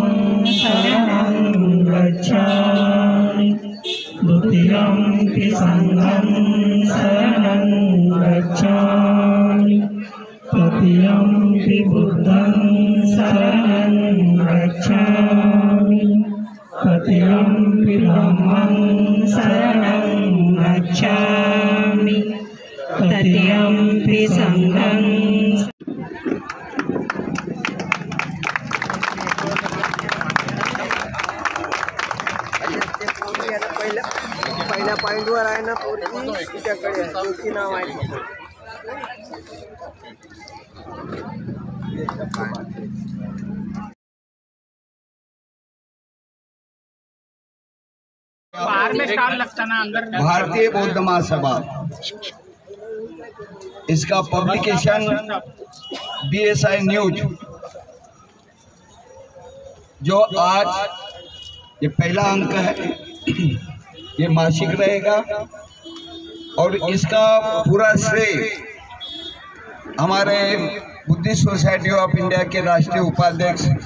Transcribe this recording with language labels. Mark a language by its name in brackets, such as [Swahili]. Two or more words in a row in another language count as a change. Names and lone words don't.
[Pali] शरणं गच्छामि, तृतीयं संघं शरणं गच्छामि, तृतीयं बुद्धं शरणं गच्छामि, तृतीयं धम्मं शरणं गच्छामि, तृतीयं संघं. [Marathi] पहिल्या पॉइंटवर आहे ना, पोरगी तिच्याकडे आहे, नाव आहे. [Hindi] भारतीय बौद्ध महासभा इसका पब्लिकेशन BSI न्यूज जो आज ये पहला अंक है, ये मासिक रहेगा और इसका पूरा श्रेय हमारे बुद्धिस्ट सोसाइटी ऑफ इंडिया के राष्ट्रीय उपाध्यक्ष